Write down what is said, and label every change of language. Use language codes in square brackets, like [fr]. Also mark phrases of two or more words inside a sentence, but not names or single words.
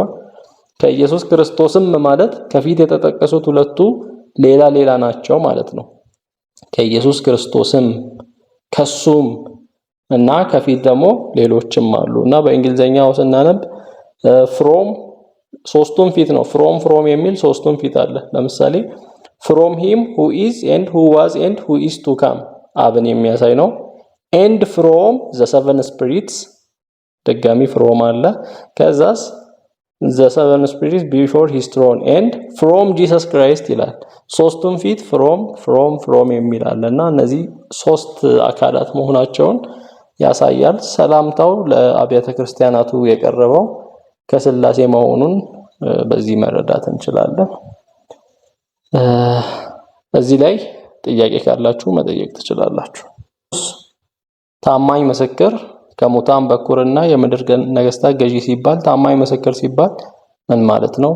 [am] ከኢየሱስ ክርስቶስም ማለት ከፊት የተጠቀሱት ሁለቱ ሌላ ሌላ ናቸው ማለት ነው። ከኢየሱስ ክርስቶስም ከሱም እና ከፊት ደግሞ ሌሎችም አሉ እና በእንግሊዘኛው ስናነብ ፍሮም ሶስቱም ፊት ነው። ፍሮም የሚል ሶስቱም ፊት አለ። ለምሳሌ ፍሮም ሂም [en] who is and who was and who is to come [am] አብን የሚያሳይ ነው። [en] and from the seven spirits [am] ድጋሚ ፍሮም አለ። ከዛስ [en] the seven spirits before his throne and from Jesus Christ [am] ይላል። ሶስቱም ፊት from የሚል አለና እነዚህ ሶስት አካላት መሆናቸውን ያሳያል። ሰላምታው ለአብያተ ክርስቲያናቱ የቀረበው ከስላሴ መሆኑን በዚህ መረዳት እንችላለን። እዚህ ላይ ጥያቄ ካላችሁ መጠየቅ ትችላላችሁ። ታማኝ ምስክር ከሙታን በኩርና የምድር ነገስታት ገዢ ሲባል ታማኝ ምስክር ሲባል ምን ማለት ነው?